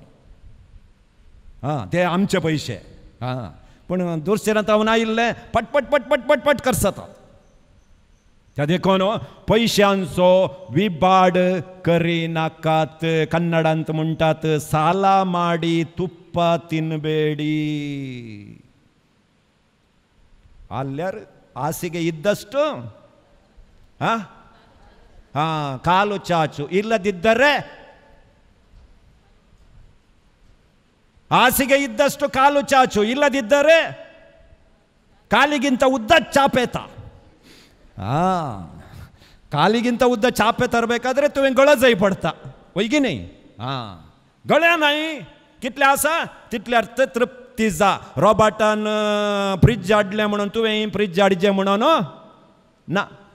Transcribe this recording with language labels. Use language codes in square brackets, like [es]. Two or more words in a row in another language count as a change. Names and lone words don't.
[kok] हां ते आमचे पयशे हां पूण दुसऱ्या तावन आयिल्ले पट पट पट पट पट पट करतात त्या देखून पयशांचो विबाड करिनाकात कन्नडांत म्हणटात [kn] ಸಾಲ ಮಾಡಿ ತುಪ್ಪ ತಿನಬೇಡಿ आल्यार हासिಗೆ ಇದ್ದಷ್ಟು ಕಾಲು ಚಾಚು ಇಲ್ಲದಿದ್ದರೆ ಹಾಸಿಗೆ ಇದ್ದಷ್ಟು ಕಾಲು ಚಾಚು ಇಲ್ಲದಿದ್ದರೆ ಕಾಲಿಗಿಂತ ಉದ್ದ ಚಾಪೇತ ಕಾಲಿಗಿಂತ ಉದ್ದ ಚಾಪೆ ತರಬೇಕಾದರೆ [kok] तुवें गळो जाय पडटा वय की न्ही गळ्या नाही कितले आसा तितल्यार तृप्ती जा रॉबर्टान फ्रीज हाडलें म्हणून तुवें फ्रीज हाडचें म्हणून ना